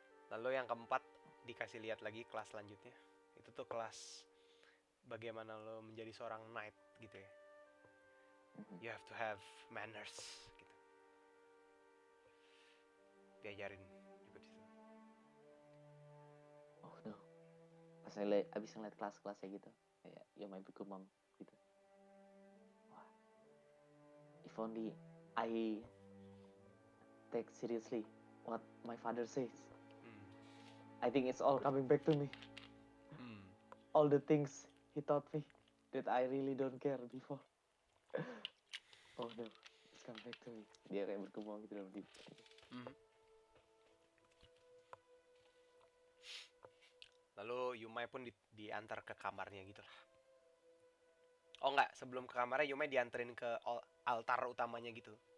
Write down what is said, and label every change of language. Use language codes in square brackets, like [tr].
[id] Lalu yang keempat dikasih lihat lagi kelas selanjutnya. Itu tuh kelas bagaimana lo menjadi seorang knight gitu ya. Mhm. [en] You have to have manners gitu. [id] Diajarin juga di situ. [en] Oh no. [id] Pas abis ngeliat kelas-kelasnya gitu, kayak Yomai bergumam gitu. [en] Wah, if only I take seriously what my father says. Hmm. I think it's all coming back to me. Hmm. All the things he taught me that I really don't care before. Oh no, it's coming back to me. [id] Dia kayak bergumam gitu dalam diri. Hmm. Lalu Yumai pun diantar ke kamarnya gitu lah. Oh enggak, sebelum ke kamarnya Yumai dianterin ke altar utamanya gitu.